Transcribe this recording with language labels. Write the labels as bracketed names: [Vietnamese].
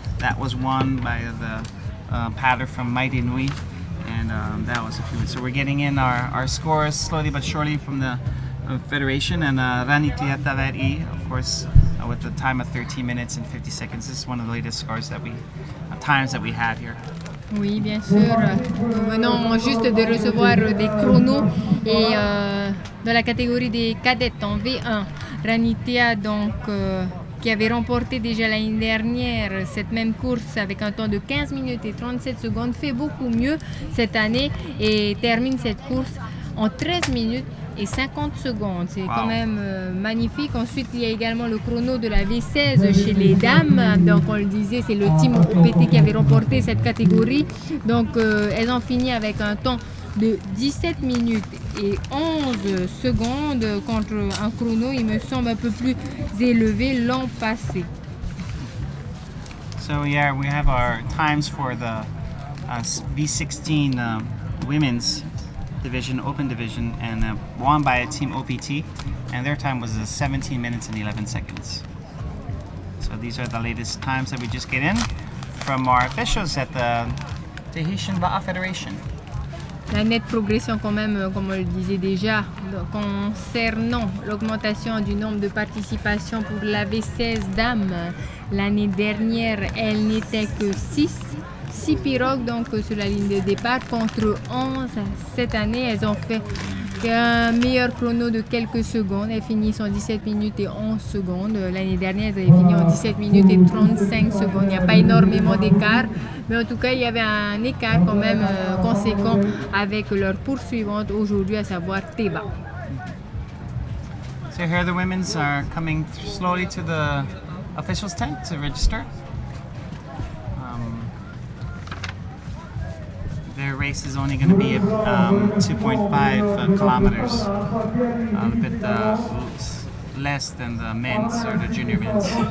[English] That was won by the paddler from Mighty Nui, and that was a few. So we're getting in our scores slowly but surely from the Federation, and Ranitia Taveri, of course, with the time of 13 minutes and 50 seconds. This is one of the latest scores times that we have here. [French] Oui, bien sûr. Nous venons juste de recevoir des chronos et dans la catégorie des cadettes en V1, Ranitia qui avait remporté déjà l'année dernière cette même course avec un temps de 15 minutes et 37 secondes, fait beaucoup mieux cette année et termine cette course en 13 minutes et 50 secondes. C'est quand même magnifique. Ensuite, il y a également le chrono de la V16 chez les dames. Donc, on le disait, c'est le team OPT qui avait remporté cette catégorie. Donc, elles ont fini avec un temps de 17 minutes et 11 secondes contre un chrono, il me semble, un peu plus élevé l'an passé. [English] So, yeah, we have our times for the V16 women's division, open division, and won by a team OPT, and their time was 17 minutes and 11 seconds. So these are the latest times that we just get in from our officials at the Tahitian Va'a Federation. [French] La nette progression quand même, comme on le disait déjà, concernant l'augmentation du nombre de participations pour la V16 dames. L'année dernière, elle n'était que 6 pirogues donc sur la ligne de départ contre 11. Cette année, elles ont fait un meilleur chrono de quelques secondes. Elles finissent en 17 minutes et 11 secondes. L'année dernière, elles avaient fini en 17 minutes et 35 secondes. Il n'y a pas énormément d'écart. Mais en tout cas, il y avait un écart quand même conséquent avec leur poursuivante aujourd'hui, à savoir Teva. [English] So here the women's are coming slowly to the officials tent to register. Their race is only going to be 2.5 kilometers, a bit less than the men's or the junior men's.